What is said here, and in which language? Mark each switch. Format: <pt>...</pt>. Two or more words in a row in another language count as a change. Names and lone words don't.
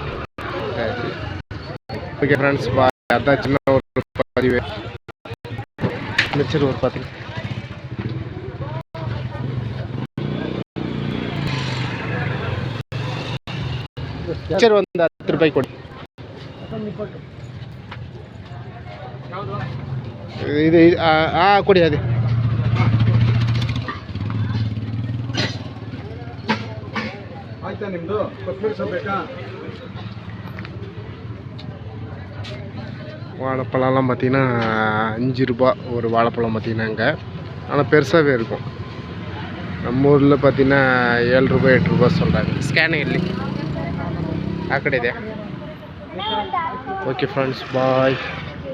<en>OK friends,</en> <ta>அதான் சின்ன ஒரு பதிவு. மிச்சர் ஒரு 10 மிச்சர் வந்து 10 ரூபாய்க்கு கொடு.</ta> <kn>ಇದು ಕೊಡಿ ಅದೇ ಆಯ್ತಾ ನಿಮ್ಮದು ಕೊತ್ತಂಬರಿ ಸೊಪ್ಪು ಬೇಕಾ?</kn> <ta>வாழைப்பழம்லாம் பார்த்தீங்கன்னா 5 ரூபா ஒரு வாழைப்பழம் பார்த்தீங்கன்னா இங்கே. ஆனால் பெருசாகவே இருக்கும்.</ta> <kn>ನಮ್ಮ ಊರಲ್ಲಿ</kn> <ta>பார்த்தீங்கன்னா</ta> <kn>7 ರೂಪಾಯಿ 8 ರೂಪಾಯಿ</kn> <ta>சொல்கிறாங்க.</ta> <kn>ಸ್ಕ್ಯಾನಿಂಗ್ ಇಲ್ಲಿ ಆ ಕಡೆ ಇದೆ.</kn> <en>OK friends, bye.</en>